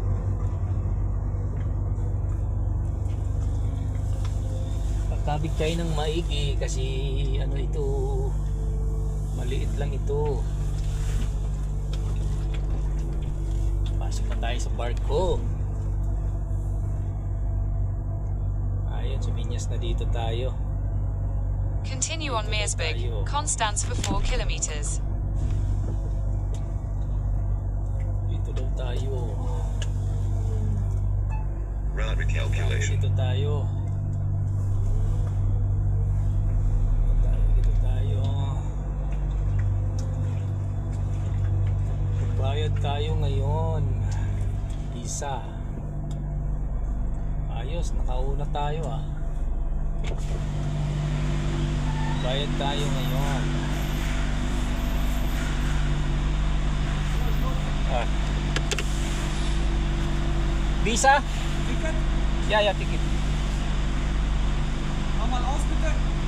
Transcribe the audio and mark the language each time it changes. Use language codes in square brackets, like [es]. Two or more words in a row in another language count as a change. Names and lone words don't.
[tl] Pagkabig tayo ng maigi kasi ano ito, maliit lang ito. Pasok na tayo sa barko. Ayun, suminyas na dito tayo. [en] Continue on Meersburg, Constance for 4 kilometers. [tl] Dito daw tayo. [en] Route recalculation. [tl] Dito tayo. Dito tayo. Magbayad tayo ngayon. Isa. Ayos, nakauna tayo ah. Bayad tayo ngayon. Ah. [de] Visa? Ticket? Ja, ja, ticket. Mach mal aus, bitte.